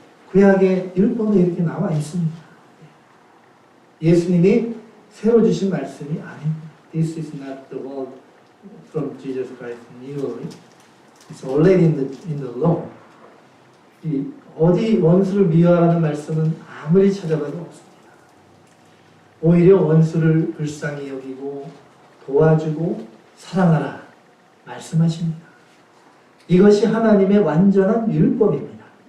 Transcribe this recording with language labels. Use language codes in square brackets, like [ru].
[ko] 구약의 율법에 이렇게 나와 있습니다. 예수님이 새로 주신 말씀이 아닙니다. [en] This is not the word from Jesus Christ newly. It's already in the law. [ko] 어디 원수를 미워하라는 말씀은 아무리 찾아봐도 없습니다. 오히려 원수를 불쌍히 여기고 도와주고 사랑하라 말씀하십니다. 이것이 하나님의 완전한 율법입니다.